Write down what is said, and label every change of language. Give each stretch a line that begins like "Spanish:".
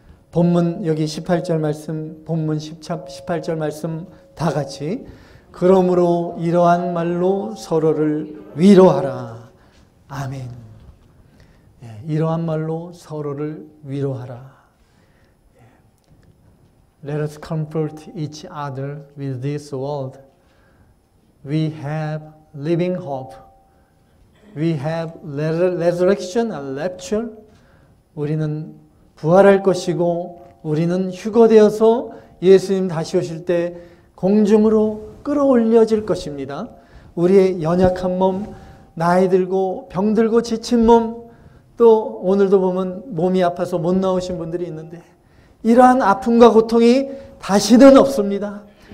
Korean: 본문 여기 18절 말씀, 본문 18절 말씀 다 같이 그러므로 이러한 말로 서로를 위로하라. 아멘. 이러한 말로 서로를 위로하라.
English: Let us comfort each other with this word. We have living hope. We have resurrection and rapture.
Korean: 우리는 부활할 것이고 우리는 휴거되어서 예수님 다시 오실 때 공중으로 끌어올려질 것입니다. 우리의 연약한 몸, 나이 들고 병들고 지친 몸, 또 오늘도 보면 몸이 아파서 못 나오신 분들이 있는데 이러한 아픔과 고통이 다시는 없습니다.